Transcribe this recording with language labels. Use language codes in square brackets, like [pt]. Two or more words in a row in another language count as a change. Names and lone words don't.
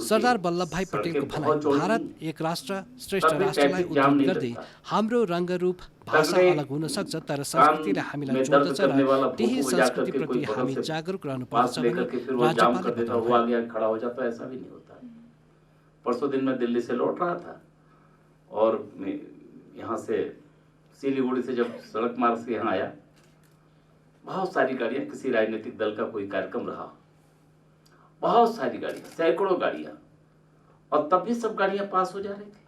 [ne] सरदार वल्लभभाई पटेलको भनाइ भारत एक राष्ट्र श्रेष्ठ राष्ट्रलाई उद्धृत गर्दै हाम्रो रङ्गरूप भाषा अलग हुन सक्छ तर संस्कृतिले हामीलाई जोड्दछ र त्यही संस्कृतिप्रति हामी जागरुक रहनुपर्छ भनी राज्यपालले बताउनुभयो। [hi] परसों दिन मैं दिल्ली से लौट रहा था और यहाँ से सिलीगुड़ी से जब सड़क मार्ग से यहाँ आया बहुत सारी गाड़ियां, किसी राजनीतिक दल का कोई कार्यक्रम रहा, बहुत सारी गाड़ियां, सैकड़ों गाड़ियां, और तब भी सब गाड़ियां पास हो जा रही थी।